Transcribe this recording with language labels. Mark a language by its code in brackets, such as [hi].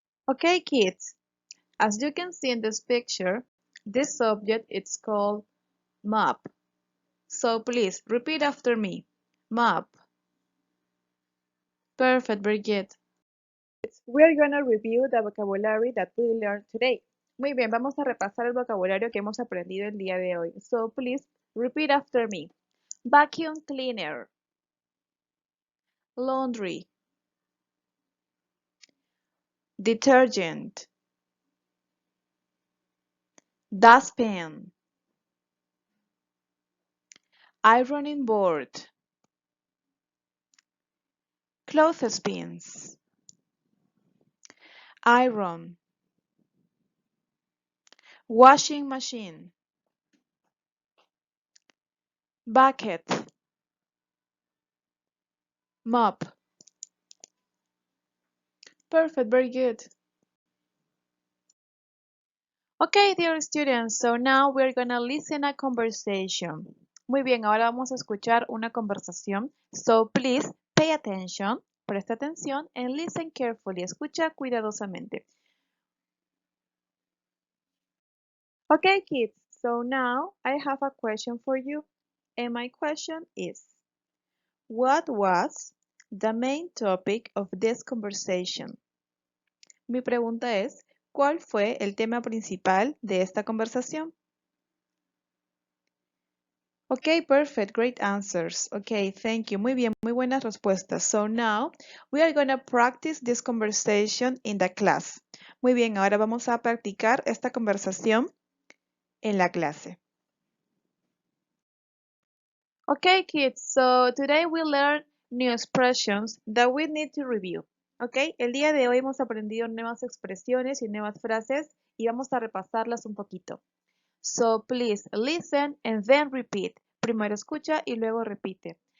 [en] Okay, kids, as you can see in this picture, this object is called map. So please repeat after me. Map. Perfect, very good. We're gonna review the vocabulary that we learned today. [es] Muy bien, vamos a repasar el vocabulario que hemos aprendido el día de hoy. [en] So please repeat after me. Vacuum cleaner, laundry, detergent, dustpan, ironing board, clothespins, iron, washing machine, bucket, mop. Perfect, very good. Okay, dear students, so now we're gonna listen a conversation. [es] Muy bien, ahora vamos a escuchar una conversación. [en] So please pay attention, [es] presta atención [en] and listen carefully. [es] Escucha cuidadosamente. [en] Okay, kids, so now I have a question for you. And my question is, what was the main topic of this conversation? [es] Mi pregunta es, ¿cuál fue el tema principal de esta conversación? [en] Okay, perfect. Great answers. Okay, thank you. [es] Muy bien, muy buenas respuestas. [en] So now we are going to practice this conversation in the class. [es] Muy bien, ahora vamos a practicar esta conversación en la clase. [en] Okay, kids, so today we learn new expressions that we need to review. [es] Okay, el día de hoy hemos aprendido nuevas expresiones y nuevas frases y vamos a repasarlas un poquito. [en] So please listen and then repeat. [es] Primero escucha y luego repite.